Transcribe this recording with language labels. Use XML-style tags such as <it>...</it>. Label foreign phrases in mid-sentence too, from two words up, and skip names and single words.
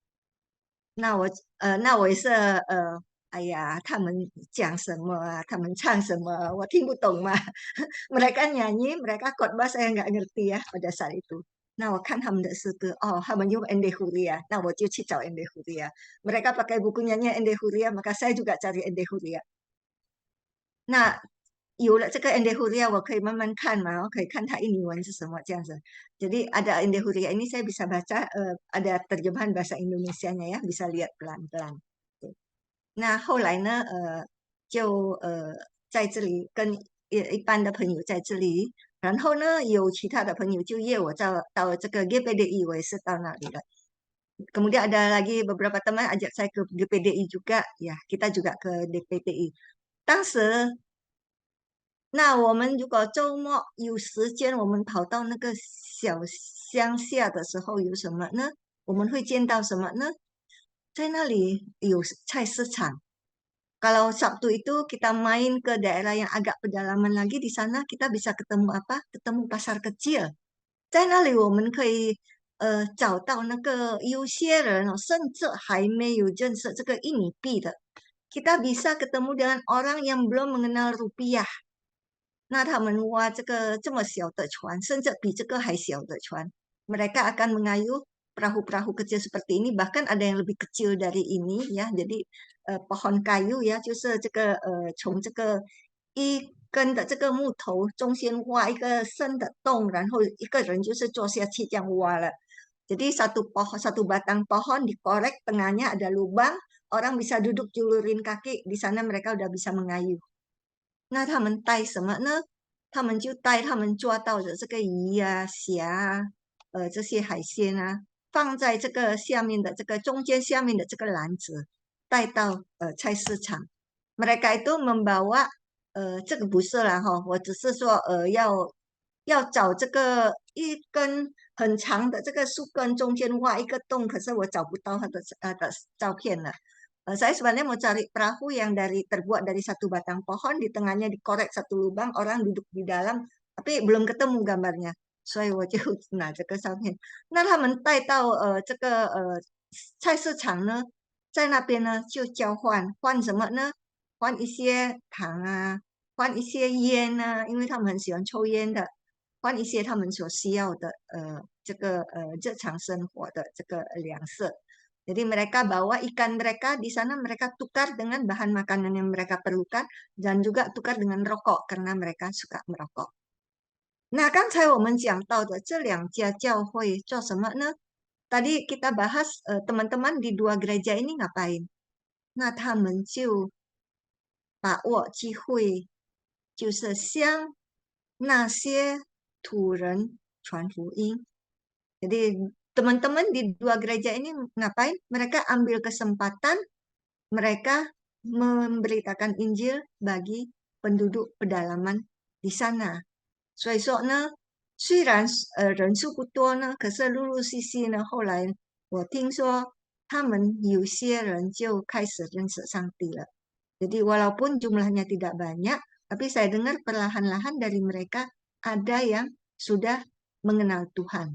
<zh>那我也是，哎呀，他们讲什么啊，他们唱什么，我听不懂嘛。</zh> <id>Mereka nyanyi, mereka khotbah saya nggak ngerti ya pada saat itu.</id> <zh>那我看他们的诗歌，他们用 Ende Huria， 那我就去找 Ende Huria。</zh> <id>Mereka pakai bukunya Ende Huria, maka saya juga cari Ende Huria。</id> <zh>有了这个 Ende Huria 我可以慢慢看嘛，我可以看它印尼文是什么这样子。</zh> <id>Jadi ada Ende Huria ini saya bisa baca, ada terjemahan bahasa Indonesianya ya, bisa lihat pelan-pelan.</id> <zh>那后来呢，就在这里跟一般的朋友在这里，然后呢，有其他的朋友就约我到这个 GPDI，我也是到那里了。</zh> <id>Kemudian ada lagi beberapa teman ajak saya ke GPDI juga, ya kita juga ke GPDI.</id> <zh>当时，那我们如果周末有时间，我们跑到那个小乡下的时候，有什么呢？我们会见到什么呢？在那里有菜市场。</zh> <id>Kalau Sabtu itu kita main ke daerah yang agak pedalaman lagi, di sana kita bisa ketemu apa? Ketemu pasar kecil.</id> <zh>在那里我们可以找到那个有些人甚至还没有认识这个印尼币的，</zh> <id>kita bisa ketemu dengan orang yang belum mengenal rupiah.</id> <zh>那他们挖这个这么小的船，甚至比这个还小的船，</zh> <id>mereka akan mengayuh perahu-perahu kecil seperti ini, bahkan ada yang lebih kecil dari ini ya. Jadi pohon kayu ya,</id> <zh>就是这个从这个一根的这个木头中间挖一个深的洞，然后一个人就是坐下去这样挖了。</zh> <id>Jadi satu batang pohon dikorek, tengahnya ada lubang, orang bisa duduk julurin kaki, di sana mereka udah bisa mengayuh.</id> <zh>那他们带什么呢？他们就带他们抓到的这个鱼啊、虾，这些海鲜啊，放在这个下面的这个中间下面的这个篮子，带到菜市场。</zh> <id>Mereka itu membawa</id> <zh>这个不是啦哈，我只是说要找这个一根很长的这个树根中间挖一个洞，可是我找不到它的照片了。</zh> <id>Saya sebenarnya mau cari perahu yang terbuat dari satu batang pohon, di tengahnya dikorek satu lubang, orang duduk di dalam, tapi belum ketemu gambarnya.</id> <zh>所以我就拿这个照片。那他们带到这个菜市场呢，在那边呢就交换什么呢？换一些糖啊，换一些烟啊，因为他们很喜欢抽烟的，换一些他们所需要的这个日常生活的这个粮食。</zh> <id>Jadi mereka bawa ikan mereka di sana mereka tukar dengan bahan makanan yang mereka perlukan dan juga tukar dengan rokok karena mereka suka merokok.</id> <zh>那刚才我们讲到的这两家教会做什么呢</zh> <id>？Tadi kita bahas teman-teman di dua gereja ini ngapain?</id> <zh>那他们就把握机会，就是向那些土人传福音。</zh> <id>Jadi teman-teman di dua gereja ini ngapain? Mereka ambil kesempatan, mereka memberitakan Injil bagi penduduk pedalaman di sana.</id> <zh>所以说呢，虽然人数不多呢，可是陆陆续续呢，后来我听说他们有些人就开始认识上帝了。</zh> <id>Jadi walaupun jumlahnya tidak banyak, tapi saya dengar perlahan-lahan dari mereka ada yang sudah mengenal Tuhan.</id>